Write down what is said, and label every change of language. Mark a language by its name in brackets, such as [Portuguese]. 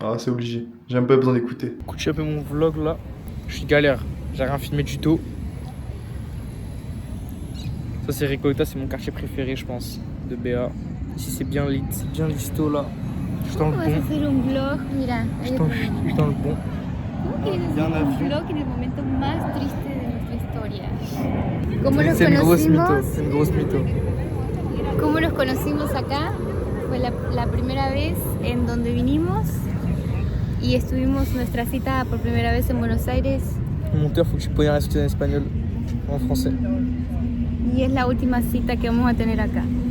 [French] Ah, c'est obligé. J'ai même pas besoin d'écouter. Écoute, je suis un peu mon vlog là. Je suis galère. J'ai rien filmé du tout. Ça, c'est Récolta, c'est mon quartier préféré, je pense, de BA. Ici, c'est bien lit, c'est bien listo là. Je suis dans le bon. [Spanish] Vas a hacer un vlog, mira. [French] Je suis dans le bon. [Spanish] ¿Cómo quieres hacer un vlog en el momento más triste de nuestra historia? ¿Cómo nos [French] C'est une grosse mytho, [Spanish] conocimos? [French] c'est une grosse mytho. [Spanish] ¿Cómo nos conocimos acá? Fue la primera vez en donde vinimos y estuvimos nuestra cita por primera vez en Buenos Aires [French] Monteur, faut que tu prennes la suite en espagnol, en français. [Spanish] y es la última cita que vamos a tener acá.